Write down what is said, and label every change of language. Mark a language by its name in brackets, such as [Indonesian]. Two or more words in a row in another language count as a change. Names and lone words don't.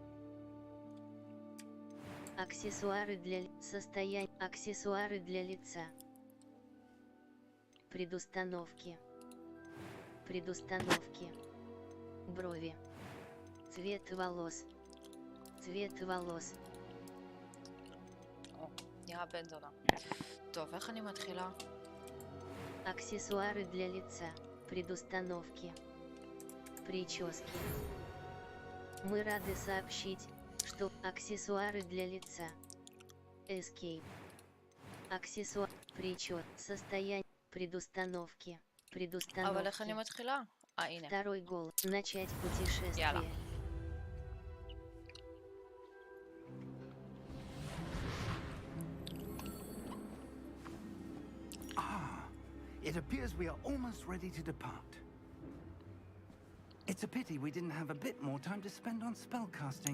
[Russian] Аксессуары для аксессуары для лица. Предустановки. Предустановки. Брови. Цвет волос. Цвет волос. [Hebrew] או, נראה בן זונה. טוב, איך אני מתחילה? [Russian] Аксессуары для лица. Предустановки. Прически. Мы рады сообщить, что аксессуары для лица. Escape. Аксессуар. Причёс. Состояние. Предустановки. [Hebrew] אבל איך אני [Russian] Предустановки. [Hebrew] מתחילה? הנה. [Russian] Второй голос. Начать путешествие. [Hebrew] Яла. [English] It appears we are almost ready to depart. It's a pity we didn't have a bit more time to spend on spellcasting.